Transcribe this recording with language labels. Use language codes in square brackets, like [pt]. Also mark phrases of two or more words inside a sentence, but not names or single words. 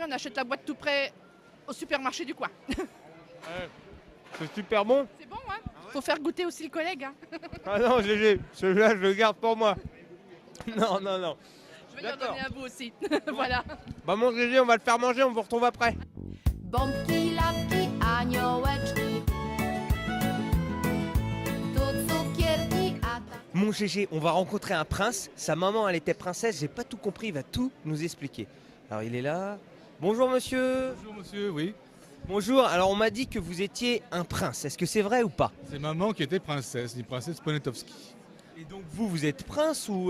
[fr] On achète la boîte tout prêt au supermarché du coin. C'est super bon. C'est bon, hein? Faut faire goûter aussi le collègue. Hein. Ah non, GG, celui-là je le garde pour moi. Non, non, non. Je vais leur D'accord. donner à vous aussi. Voilà. Bah mon GG, on va le faire manger, on vous retrouve après. [pl] Bombki, lapki, aniołeczki. Tu cukierki, a ta... [fr] Mon GG, on va rencontrer un prince. Sa maman, elle était princesse, j'ai pas tout compris, il va tout nous expliquer. Alors il est là. Bonjour monsieur. Bonjour monsieur, oui. Bonjour, alors on m'a dit que vous étiez un prince. Est-ce que c'est vrai ou pas? C'est maman qui était princesse, une princesse Poniatowski. Et donc vous êtes prince ou...